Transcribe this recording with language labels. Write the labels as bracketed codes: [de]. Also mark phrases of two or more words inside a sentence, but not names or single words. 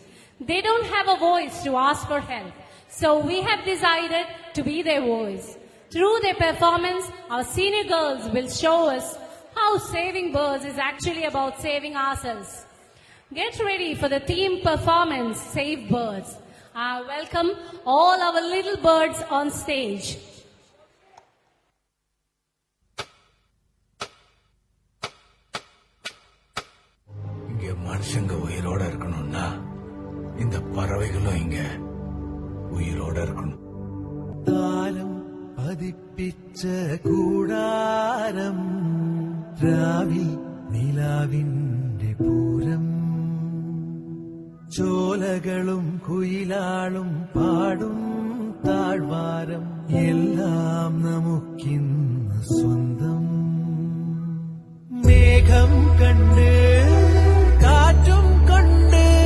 [en] They don't have a voice to ask for help, so we have decided to be their voice. Through their performance, our senior girls will show us how saving birds is actually about saving ourselves. Get ready for the theme performance, Save Birds. I welcome all our little birds on stage. [ta] இங்க மனுஷங்க உயிரோட இருக்கணும்னா இந்த பறவைகளும் இங்க உயிரோட இருக்கணும். [ml] താരം പതിപ്പിച്ച കൂടാരം രാവിൽ നിലാവിന്റെ പൂരം ചോലകളും കുയിലാളും പാടും താഴ്വാരം എല്ലാം നമുക്കിന്ന് സ്വന്തം മേഘം കണ്ട് കാറ്റും കൊണ്ട്